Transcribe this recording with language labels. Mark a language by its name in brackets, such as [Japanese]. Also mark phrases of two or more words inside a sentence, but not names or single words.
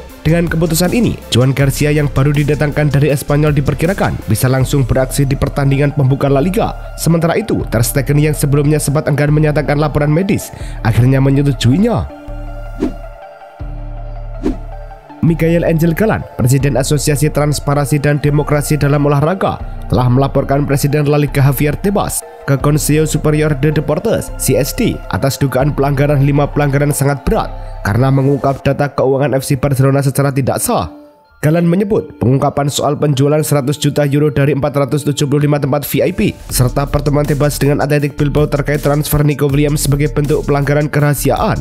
[Indonesian] Dengan keputusan ini, Joan Garcia yang baru didatangkan dari Espanyol diperkirakan bisa langsung beraksi di pertandingan pembuka La Liga. Sementara itu, ter Stegen yang sebelumnya sempat enggan menyatakan laporan medis, akhirnya menyetujuinya. Miguel Angel Galan, Presiden Asosiasi Transparansi dan Demokrasi dalam Olahraga, telah melaporkan Presiden La Liga Javier Tebas ke Consejo Superior de Deportes (CSD) atas dugaan pelanggaran 5 pelanggaran sangat berat karena mengungkap data keuangan FC Barcelona secara tidak sah. Galan menyebut pengungkapan soal penjualan 100 juta euro dari 475 tempat VIP serta pertemuan Tebas dengan Athletic Bilbao terkait transfer Nico Williams sebagai bentuk pelanggaran kerahasiaan.